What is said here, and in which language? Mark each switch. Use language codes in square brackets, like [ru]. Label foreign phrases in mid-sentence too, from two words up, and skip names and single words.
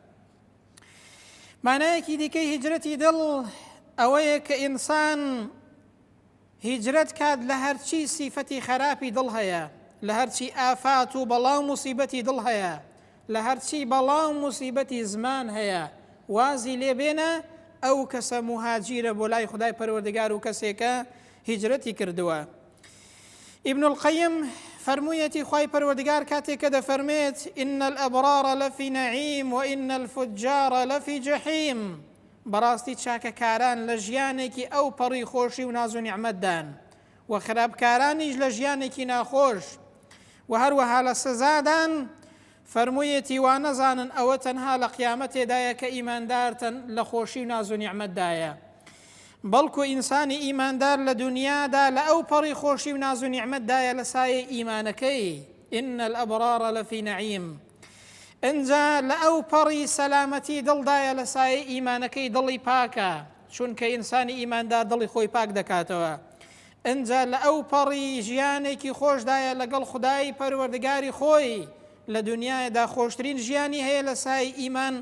[ckb] مانایەکی دیکەی هیجرەتی دڵ ئەوەیە کە ئینسان هیجرەت کات لە هەرچی سیفەتی خەراپی دڵ هەیە، لە هەرچی ئافات و بەڵاو موسیبەتی دڵ هەیە، لە هەرچی بەڵاو موسیبەتی زمان هەیە، وازی لێبێنە ئەو کەسە مهاجیرە بۆ لای خودای پەروەردگار و کەسێکە هیجرەتی کردووە. ابن القیم فەرموویەتی خوای پەروەردگار کاتێککە دەفەرمێت [ar] إن الأبرار لفي نعيم وإن الفجار لفي جحيم، [ckb] بەڕاستی چاکەکاران لە ژیانێکی ئەو پەڕی خۆشی و ناز و نیعمەتدان و خراپکارانیش لە ژیانێکی ناخۆش و هەروەها لە سزادان. فەرموویەتی وا نەزانن ئەوە تەنها لە قیامەتێدایە کە ئیماندارتن لە خۆشی و ناز و نیعمەتدایە، بەڵکو ئینسانی ئیماندار لە دنیادا لە ئەو پەڕی خۆشی و ناز و نیعمەتدایە لە سایە ئیمانەکەی، [ar] إن الأبرار لفي نعيم. [ckb] ئەنجا لە ئەو پەڕی سەلامەتی دڵدایە لە سایە ئیمانەکەی دڵی پاکە، چونکە ئینسانی ئیماندار دڵی خۆی پاک دەکاتەوە. ئەنجا لە ئەو پەڕی ژیانێکی خۆشدایە لەگەڵ خودای پەروەردگاری خۆی لە دنیادا خۆشترین ژیانی هەیە لە سایە ئیمان.